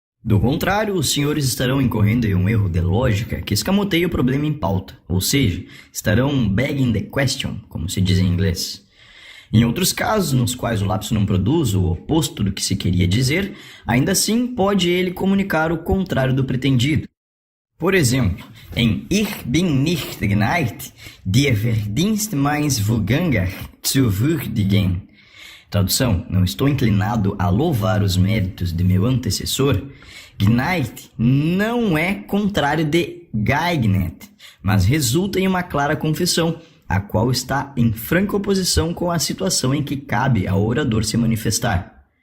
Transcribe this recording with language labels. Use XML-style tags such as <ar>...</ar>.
<pt>Do contrário, os senhores estarão incorrendo em um erro de lógica que escamoteia o problema em pauta, ou seja, estarão</pt> <en>begging the question,</en> <pt>como se diz em inglês. Em outros casos, nos quais o lapso não produz o oposto do que se queria dizer, ainda assim pode ele comunicar o contrário do pretendido. Por exemplo, em</pt> <de>Ich bin nicht geneigt, die Verdienst meines Vorgängers zu würdigen.</de> <pt>Tradução: não estou inclinado a louvar os méritos de meu antecessor. Geneigt não é contrário de geeignet, mas resulta em uma clara confissão, a qual está em franca oposição com a situação em que cabe ao orador se manifestar.</pt>